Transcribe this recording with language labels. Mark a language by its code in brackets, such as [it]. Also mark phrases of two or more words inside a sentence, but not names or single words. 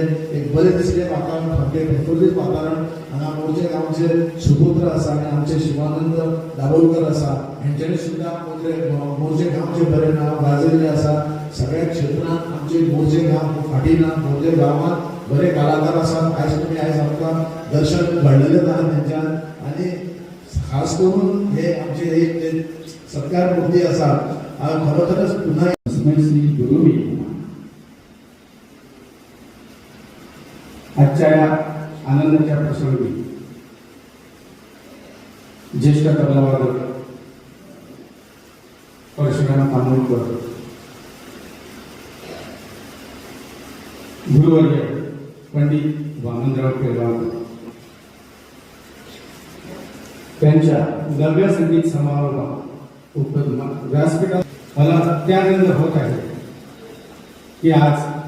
[kok] एक बरें दिसलें वातावरण, सामकें प्रफुल्लीत वातावरण. हांगा मोरजे गांवचे सुपुत्र आसा आनी आमचे शिवानंद दाबोलकर आसा, हेंच्यांनी सुद्दां मोरजे गांवचें बरें नांव गाजयल्लें आसा. सगळ्या क्षेत्रांत आमचे मोरजे गांव फाटीं ना, मोरजे गांवांत बरे कलाकार आसात. आयज तुमी आयज आमकां दर्शन घडलेलें आहा तेंच्यान. आनी खास करून हे आमचे एक जे सत्कार मूर्ती आसा, हांव खरोखरच पुन्हा [mr] श्री गुरुवी आजच्या या आनंदाच्या प्रसंगी ज्येष्ठ तबलावादक परशुराम तांबोळकर, गुरुवर्य पंडित वामनराव पेलवाकर त्यांच्या 9व्या संगीत समारोहात व्यासपीठात मला अत्यानंद होत आहे की आज